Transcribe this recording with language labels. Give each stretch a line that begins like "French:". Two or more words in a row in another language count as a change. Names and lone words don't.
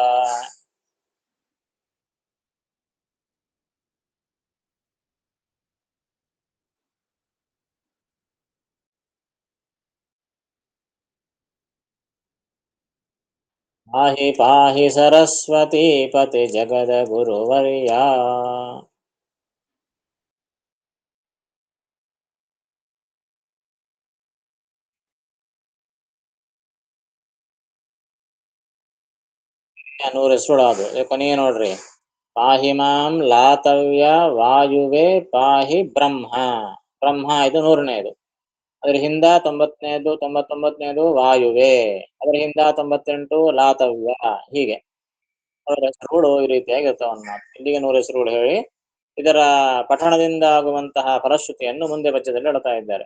Sanskrit: ಪಾಹಿ ಪಾಹಿ ಸರಸ್ವತಿ ಪತಿ ಜಗದ ಗುರುವರ್ಯ.
Kannada: ನೂರ ಸುಳು ಅದು ಕೊನೆಗೆ ನೋಡ್ರಿ.
Sanskrit: ಪಾಹಿ ಮಾಂ ಲಾತವ್ಯ ವಾಯುವೆ ಪಾಹಿ ಬ್ರಹ್ಮ.
Kannada: ಬ್ರಹ್ಮ ಇದು 100ನೇದು. ಅದ್ರ ಹಿಂದ 90ನೇದು 99ನೇದು ವಾಯುವೆ. ಅದ್ರ ಹಿಂದ 98 ಲಾತವ್ಯ. ಹೀಗೆ ಅವರ ಹೆಸರುಗಳು ಈ ರೀತಿಯಾಗಿರ್ತಾವ. ಇಲ್ಲಿಗೆ 100 ಹೆಸರುಗಳು ಹೇಳಿ ಇದರ ಪಠಣದಿಂದ ಆಗುವಂತಹ ಫಲಶ್ರುತಿಯನ್ನು ಮುಂದೆ ಪದ್ಯದಲ್ಲಿ ಹೇಳ್ತಾ ಇದ್ದಾರೆ.